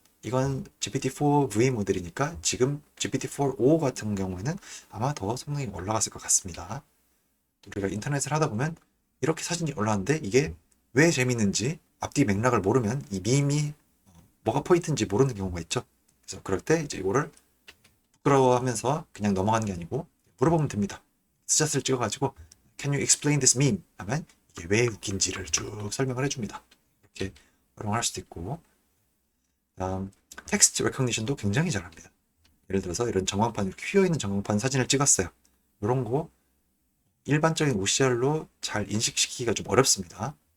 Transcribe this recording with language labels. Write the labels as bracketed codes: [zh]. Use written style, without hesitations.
[ko] 이건 GPT-4V 모델이니까 지금 GPT-4o 같은 경우에는 아마 더 성능이 올라갔을 것 같습니다. 우리가 인터넷을 하다 보면 이렇게 사진이 올라왔는데 이게 왜 재밌는지 앞뒤 맥락을 모르면 이 밈이 뭐가 포인트인지 모르는 경우가 있죠. 그래서 그럴 때 이제 이거를 부끄러워하면서 그냥 넘어가는 게 아니고 물어보면 됩니다. 스샷을 찍어가지고 [en] Can you explain this meme? [ko] 하면 이게 왜 웃긴지를 쭉 설명을 해줍니다. 이렇게 활용할 수도 있고, 다음 텍스트 레코니션도 굉장히 잘합니다. 예를 들어서 이런 전광판, 이렇게 휘어있는 전광판 사진을 찍었어요. 이런 거 일반적인 OCR로 잘 인식시키기가 좀 어렵습니다.